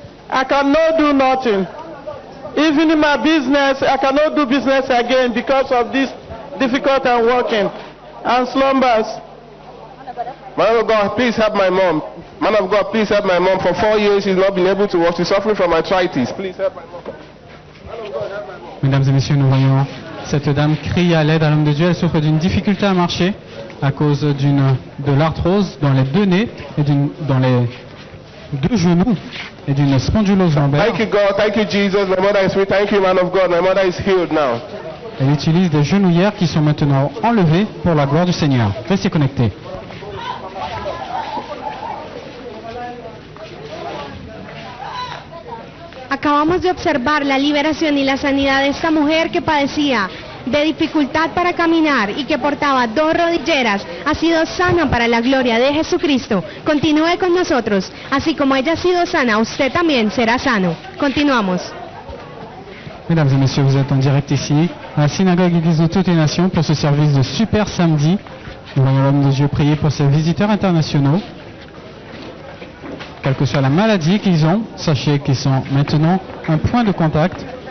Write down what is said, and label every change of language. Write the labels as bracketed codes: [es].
[en] I cannot do nothing. Even in my business, I cannot do business again because of this difficult and walking and slumbers. Man of God, please help my mom. Man of God, please help my mom. For 4 years, she's not been able to walk. She's suffering from arthritis. Please help my mom. [fr] Mesdames et messieurs, nous voyons cette dame crier à l'aide à l'homme de Dieu. Elle souffre d'une difficulté à marcher à cause de l'arthrose dans les deux nez et dans les deux genoux et d'une spondylose lombaire. [en] Thank you, God. Thank you, Jesus. My mother is free. Thank you, man of God. My mother is healed now. [fr] Elle utilise des genouillères qui sont maintenant enlevées pour la gloire du Seigneur. Restez connectés. [es] Acabamos de observar la liberación y la sanidad de esta mujer que padecía de dificultad para caminar y que portaba 2 rodilleras. Ha sido sana para la gloria de Jesucristo. Continúe con nosotros. Así como ella ha sido sana, usted también será sano. Continuamos. [fr] Mesdames et messieurs, vous êtes en direct ici à la synagogue Église de toutes les nations pour ce service de super samedi. Nous voyons l'homme de Dieu prier pour ces visiteurs internationaux. Quelle que soit la maladie qu'ils ont, sachez qu'ils sont maintenant un point de contact.